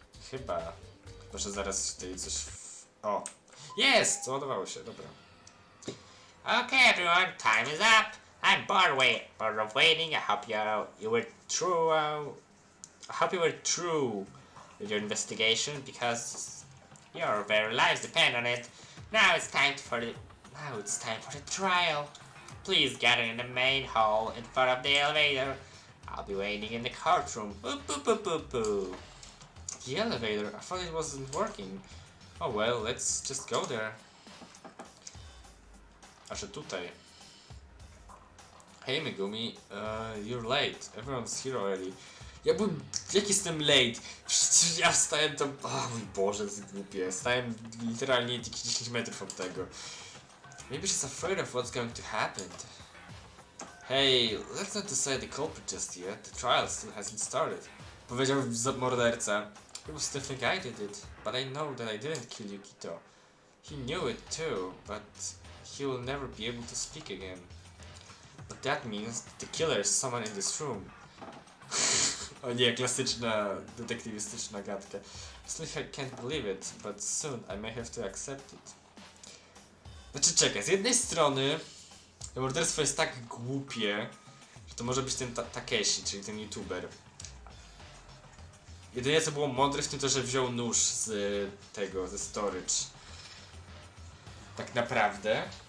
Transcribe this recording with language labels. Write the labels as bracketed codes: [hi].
[pl] Chyba, że zaraz tutaj coś... O! Jest! Załadowało się, dobra. [en] Okay, everyone, time is up. I'm bored of waiting. I hope you were true. I hope you were true with your investigation because your very lives depend on it. Now it's time for the trial. Please gather in the main hall in front of the elevator. I'll be waiting in the courtroom. Boop, boop, boop, boop, boop. The elevator? I thought it wasn't working. Oh well, let's just go there. [pl] Aż tutaj. [en] Hey Megumi, you're late. Everyone's here already. [pl] Jak jestem late? Przecież ja wstałem tam... O mój Boże, to jest głupie. Stałem literalnie jakieś 10 metrów od tego. [en] Maybe she's afraid of what's going to happen. Hey, let's not decide the culprit just yet. The trial still hasn't started. [pl] Powiedział morderca. [en] People still think I did it, but I know that I didn't kill Yukito. He knew it too, but he will never be able to speak again. But that means the killer is someone in this room. [pl] O nie, klasyczna, detektywistyczna gadka. [en] Still I can't believe it, but soon I may have to accept it. [pl] Znaczy czekaj, z jednej strony to morderstwo jest tak głupie, że to może być ten Takeshi, czyli ten youtuber. Jedynie co było mądre w tym to, że wziął nóż z tego, ze storage. Tak naprawdę.